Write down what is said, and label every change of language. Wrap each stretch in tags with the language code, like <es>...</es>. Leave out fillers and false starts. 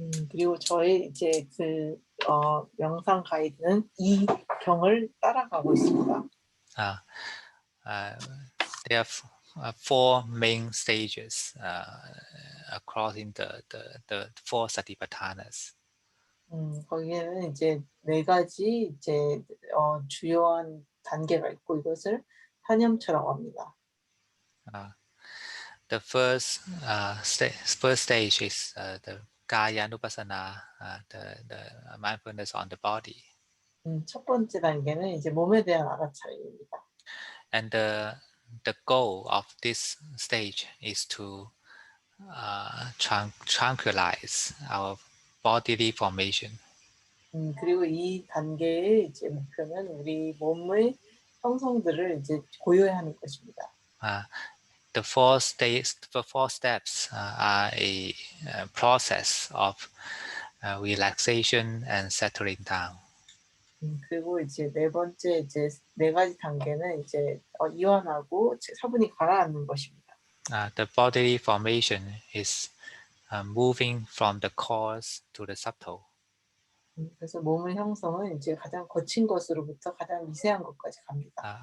<ko>그리고 저의 이제 명상 가이드는 이 경을 따라가고 있습니다.</ko> <en>There are four main stages crossing the four satipatthanas.</en> <ko>거기에는 이제 4가지 이제 주요한 단계가 있고 이것을 한염차라고 합니다.</ko> <en>The first stage is the Kaya Nupassana, the mindfulness on the body.</en> <ko>첫 번째 단계는 이제 몸에 대한 알아차림입니다.</ko> <en>And the goal of this stage is to tranquilize our bodily formation.</en> <ko>그리고 이 단계의 이제 목표는 우리 몸의 형성들을 이제 고요해하는 것입니다.</ko> <en>The four steps are a process of relaxation and settling down.</en> <ko>그리고 이제 네 번째 이제 4가지 단계는 이제 이완하고 차분히 가라앉는 것입니다.</ko> <en>The bodily formation is moving from the coarse to the subtle.</en> <ko>그래서 몸의 형성은 이제 가장 거친 것으로부터 가장 미세한 것까지 갑니다.</ko>